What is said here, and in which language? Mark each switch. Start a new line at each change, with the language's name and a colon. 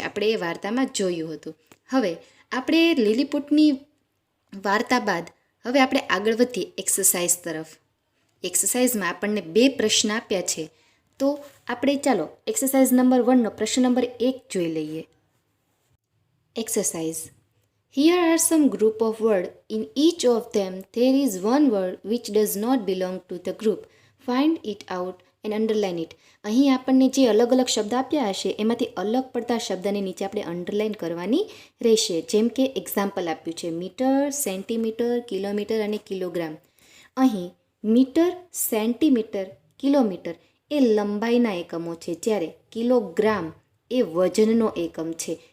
Gujarati: આપણે એ વાર્તામાં જોયું હતું. હવે આપણે લીલીપુટની વાર્તા બાદ હવે આપણે આગળ વધીએ એક્સરસાઇઝ તરફ. એક્સરસાઇઝમાં આપણને 2 પ્રશ્ન આપ્યા છે, તો આપણે ચાલો એક્સરસાઇઝ નંબર 1નો પ્રશ્ન નંબર 1 જોઈ લઈએ. Exercise.
English: Here are some group of words. In each of them there is one word which does not belong to the group. Find it out and underline it.
Gujarati: અહીં આપણને જે અલગ અલગ શબ્દ આપ્યા હશે એમાંથી અલગ પડતા શબ્દની નીચે આપણે અંડરલાઇન કરવાની રહેશે. જેમ કે એક્ઝામ્પલ આપ્યું છે મીટર, સેન્ટીમીટર, કિલોમીટર અને કિલોગ્રામ. અહીં મીટર, સેન્ટીમીટર, કિલોમીટર એ લંબાઈના એકમો છે, જ્યારે કિલોગ્રામ એ વજનનો એકમ છે.